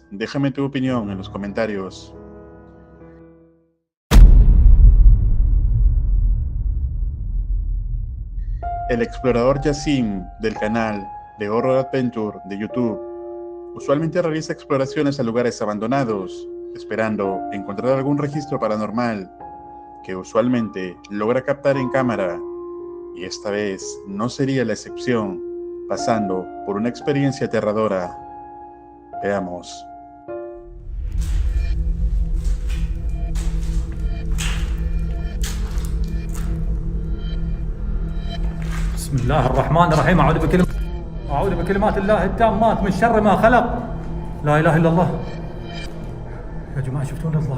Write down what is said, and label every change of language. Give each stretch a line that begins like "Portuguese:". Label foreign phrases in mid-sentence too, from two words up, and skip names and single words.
Spanish: Déjame tu opinión en los comentarios. El explorador Yassim del canal de Horror Adventure de YouTube usualmente realiza exploraciones a lugares abandonados, esperando encontrar algún registro paranormal que usualmente logra captar en cámara, y esta vez no sería la excepción, pasando por una experiencia aterradora. Veamos.
Arabic: بسم الله الرحمن الرحيم. أعوذ بكلمات الله التامات من شر ما خلق. لا إله إلا الله. يا جماعة شفتون الله.